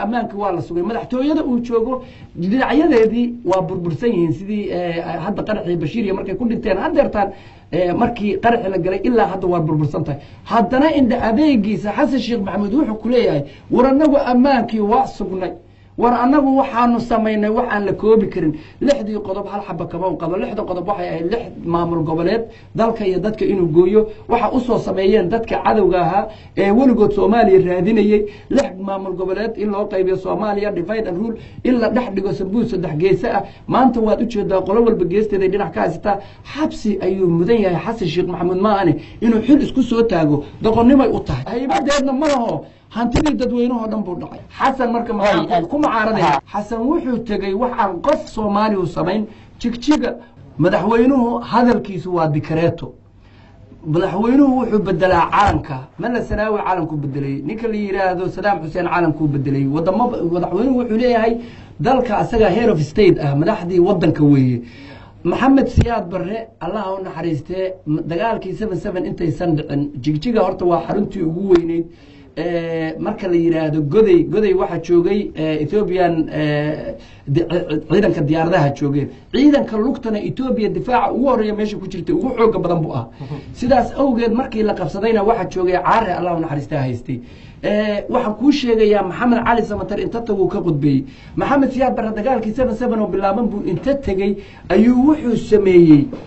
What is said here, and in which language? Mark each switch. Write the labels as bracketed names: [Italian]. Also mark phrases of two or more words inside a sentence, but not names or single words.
[Somali] ammaanka waa la sugay madaxtooyada uu joogo dhinacyadeedii waa burbursan yihiin sidii hadda qaraxii Bashiir iyo markay ku dhinteen hadeertaan markii qaraxii la galay ilaa hadda waa burbursan tahay haddana inda adeegiisa Xasan Sheekh Maxamuud wuxuu ku leeyahay war anagu ammaankii waa sugnay war anagu waxaanu sameynay waxaan la koobi karin 6 qodob hal xabba kama qabo 6 qodob waxay ahayd 6 maamul goboleed dalka iyo dadka inuu gooyo waxa u soo sameeyeen dadka cadawga ahaa ee waligood Soomaaliya raadinayay 6 maamul goboleed in loo qaybiyo Soomaaliya [English] divide and rule [Somali] illa dhaxdhigo sambuus saddex geesa ah maanta waad u jeedaa qolo walba geesteeda dhinac ka haysta xabsi ayuu mudan yahay Xasan Sheekh Maxamuud maahane inuu xil isku soo taago doqonnimay u tahay haybadeedna ma laho hantidii dadweynaha dhan buu dhacay xasan marka maxaa ku mucaaraday xasan wuxuu tagay waxaan qof Soomaali u sameyn jigjiga madaxweynuhu hadalkiisu waa dikreeto madaxweynuhu wuxuu bedelaa caalamka mala sanaawi caalamku bedelay ninka la yiraahdo Saddam Hussein caalamku bedelay madaxweynuhu wuxuu leeyahay dalka asaga [English] head of state [Somali] ah madaxdii wadanka weeye محمد سياد برre Allah u naxariistay dagaalkii 77 intaysan dhicin jigjiga horta waa xaruntii ugu weyneyd marka la yiraahdo goday waxa joogay Ethiopian ciidanka diyaaradaha joogeen ciidanka lugtana Ethiopia difaaca ugu horeeya meesha ku jirtay ugu xoog badan buu ah sidaas awgeed markii la qabsadayna waxa joogay caare Allah u naxariistay haystay waxaan kuu sheegayaa maxamed cali samatar inta taguu ka qudbeeyey maxamed siyaad barre dagaalkii 77 oo bilaaban buu inta tegey ayuu wuxuu sameeyey